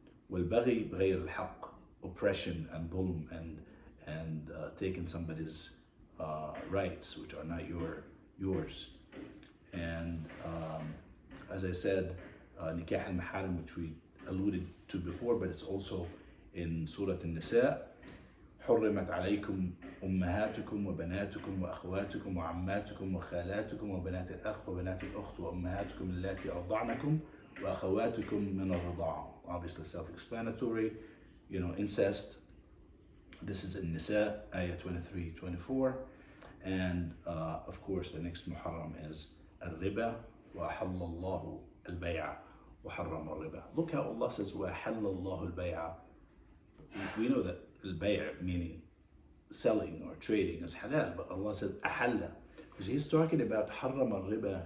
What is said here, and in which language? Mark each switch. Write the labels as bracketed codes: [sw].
[ar] والبغي بغير الحق, [en] oppression and dhulm, and taking somebody's rights which are not yours. And as I said, nikah al-maharim, which we alluded to before, but it's also in Surah An-Nisa. [ar] حرمت عليكم أمهاتكم وبناتكم وأخواتكم وعماتكم وخالاتكم وبنات الأخ وبنات الأخت وأمهاتكم اللاتي أرضعنكم وأخواتكم من الرضاعة. [en] Obviously self-explanatory, incest. This is in Nisa, ayah 23-24. And of course the next Muharram is al-riba. [ar] وَأَحَلَّ اللَّهُ الْبَيْعَ وَحَرَّمَ الرِّبَا. [en] Look how Allah says [ar] وَأَحَلَّ اللَّهُ الْبَيْعَ. [en] We know that al-bay' meaning selling or trading is halal, but Allah says ahalla, because He's talking about harram al-riba.